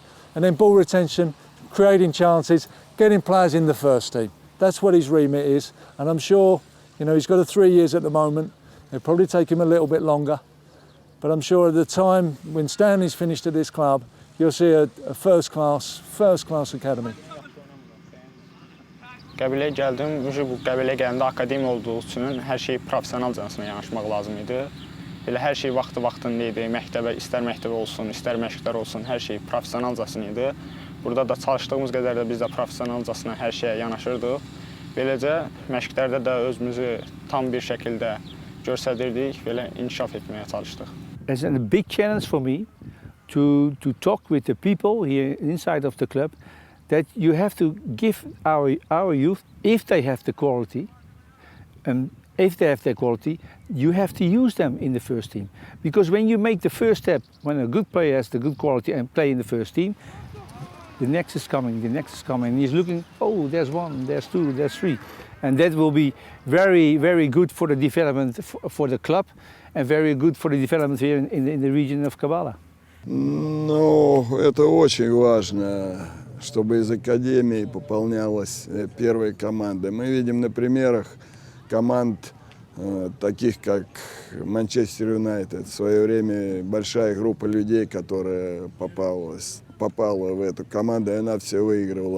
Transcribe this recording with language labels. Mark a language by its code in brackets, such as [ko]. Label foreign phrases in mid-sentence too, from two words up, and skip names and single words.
[en] And then ball retention, creating chances, getting players in the first team. That's what his remit is, and I'm sure, he's got 3 years at the moment. It'll probably take him a little bit longer, but I'm sure at the time when Stanley's finished at this club, you'll see a first class academy. [az] Qəbiləyə gəldim, bu qəbiləyə gələndə akademiya olduğu üçün hər şey professionalcasına yanaşmaq lazım idi. Belə hər şey vaxtında idi, istər məktəbə olsun, istər məşqlər olsun, hər şey professionalcasına idi. Burada da çalışdığımız qədər də biz də professionalcasına hər şeyə yanaşırdıq. Beləcə məşqlərdə də özümüzü tam bir şəkildə göstərdirdik, belə inkişaf etməyə çalışdıq. [en] It's a big challenge for me to talk with the people here inside of the club that you have to give our youth, if they have the quality, you have to use them in the first team. Because when you make the first step, when a good player has the good quality and play in the first team, the next is coming, and he's looking, oh, there's one, there's two, there's three. And that will be very, very good for the development for the club and very good for the development here in the region of Gabala. [ru] Ну, это очень важно, чтобы из академии пополнялась первая команда. Мы видим на примерах команд, таких как Манчестер Юнайтед. В свое время большая группа людей, которая попала в эту команду, и она все выигрывала.